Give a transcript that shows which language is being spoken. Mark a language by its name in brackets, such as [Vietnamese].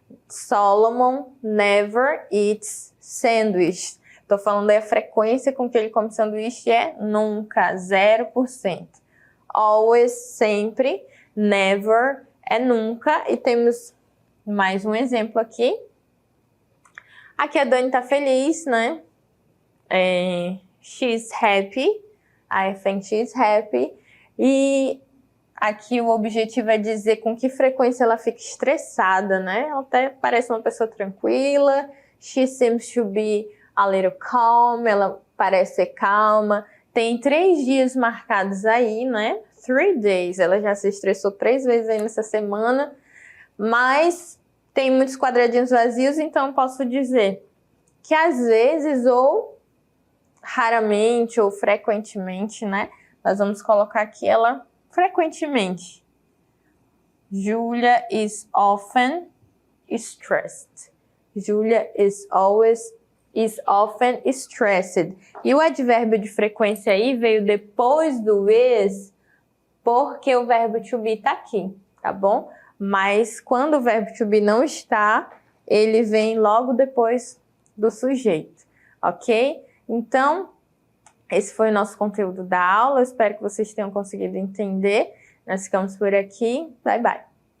[English] Solomon never eats sandwiches. [Portuguese] Estou falando aí a frequência com que ele come sanduíche é nunca, 0%. Always, sempre. Never é nunca. E temos mais um exemplo aqui. Aqui a Dani tá feliz, né? [English] She's happy. I think she's happy. [Portuguese] E aqui o objetivo é dizer com que frequência ela fica estressada, né? Ela até parece uma pessoa tranquila. [English] She seems to be a little calm. [Portuguese] Ela parece ser calma. Tem 3 dias marcados aí, né? 3 days. Ela já se estressou 3 vezes aí nessa semana. Mas tem muitos quadradinhos vazios, então posso dizer que às vezes ou raramente ou frequentemente, né? Nós vamos colocar aqui ela frequentemente. [English] Julia is often stressed. Julia is often stressed. [Portuguese] E o advérbio de frequência aí veio depois do is, porque o verbo to be tá aqui, tá bom? Mas quando o verbo to be não está, ele vem logo depois do sujeito, ok? Então, esse foi o nosso conteúdo da aula. Eu espero que vocês tenham conseguido entender. Nós ficamos por aqui. Bye, bye.